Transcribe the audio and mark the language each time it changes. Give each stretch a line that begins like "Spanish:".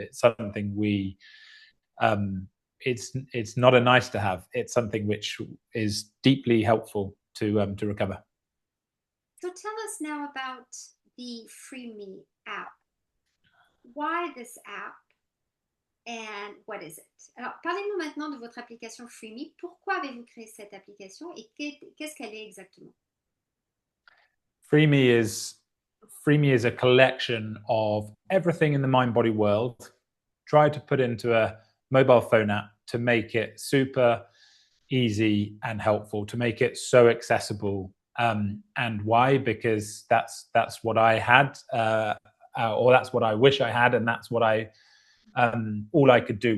English: It's something it's not a nice to have. It's something which is deeply helpful to recover. So tell us now about the FreeMe app. Why this app and what is it?
French: Alors, parlez-nous maintenant de votre application FreeMe. Pourquoi avez-vous créé cette application et qu'est-ce qu'elle est exactement?
English: FreeMe is a collection of everything in the mind-body world, tried to put into a mobile phone app to make it super easy and helpful, to make it so accessible. And why? Because that's what I had, or that's what I wish I had, and that's what all I could do.